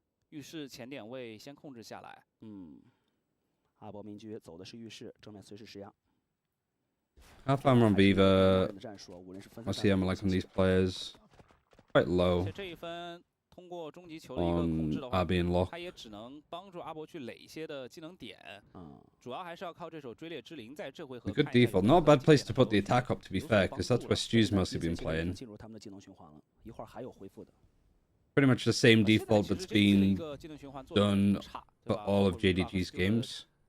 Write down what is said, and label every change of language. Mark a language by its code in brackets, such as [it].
[zh] 浴室前点位先控制下来。阿伯明局走的是浴室，正面随时施压。 [en] How far on Beaver? What's the ammo like on these players? Quite low. [zh] 这一分通过终极球的一个控制的话，他也只能帮助阿伯去垒一些的技能点。主要还是要靠这手追猎之灵在这回合。 [en] A good default, not a bad place to put the attack up. To be fair, because that's where Stu's mostly been playing. [zh] 进入他们的技能循环了，一会儿还有恢复的。 [en] Pretty much the same default that's been done for all of JDG's games.